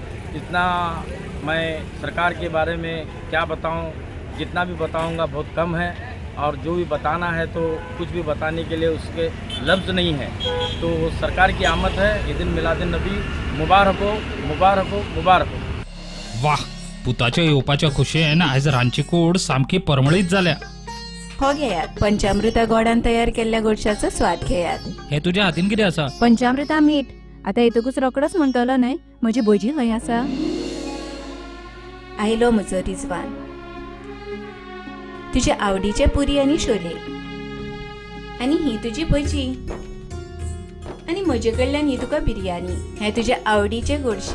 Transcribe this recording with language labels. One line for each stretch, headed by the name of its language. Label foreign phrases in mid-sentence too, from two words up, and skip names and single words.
Hindi: इतना मैं सरकार के बारे में क्या बताऊं, जितना भी बताऊंगा बहुत कम है और जो भी बताना है तो कुछ भी बताने के लिए उसके लफ्ज़ नहीं है। तो सरकार की आमद है, ईद मिलादुन नबी मुबारक हो, मुबारक हो, मुबारक हो। वाह,
Konkani: पुताच्या येवपाच्या खुशयेन आयज रांदची कूड सामकी परमळीत जाल्या। हो घेयात, पंचामृता गोडान तयार केल्ल्या गोडशाचो स्वाद घेयात। हे तुझ्या हातीन कितें आसा? पंचामृता मीठ। आता येतकूच रोकडोच म्हणटलो न्हय, म्हजी भजी खंय आसा? आयलो म्हजो रिजवान, तुझे आवडीचे पुरी आनी शोले, आनी ही तुजी भजी, आनी म्हजे कडल्यान ही तुका बिर्याणी हें तुजे आवडीचें गोडशें.